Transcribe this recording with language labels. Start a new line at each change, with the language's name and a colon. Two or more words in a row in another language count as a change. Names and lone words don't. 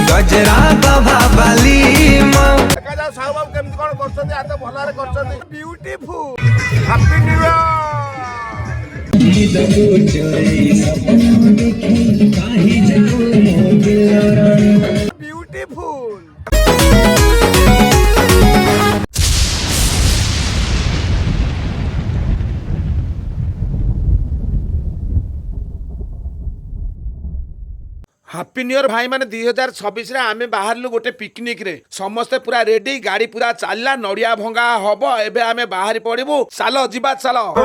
Odia: गजरा बाबा बाली ଦେଖା ଯାଉ साहू बाबू केମିତି କଣ କରୁଛନ୍ତି ଆତ ଭଲରେ କରୁଛନ୍ତି
English: Beautiful Happy New Year beautiful. Happy New Year
Odia: ଭାଇ ମାନେ 2026 ରେ ଆମେ ବାହାରିଲୁ ଗୋଟେ ପିକନିକ ରେ ସମସ୍ତେ ପୁରା ରେଡି ଗାଡି ପୁରା ଚାଲିଲା ନଡିଆ ଭଙ୍ଗା ହବ ଏବେ ଆମେ ବାହାରି ପଡିବୁ ଚାଲ ଯିବା ଚାଲ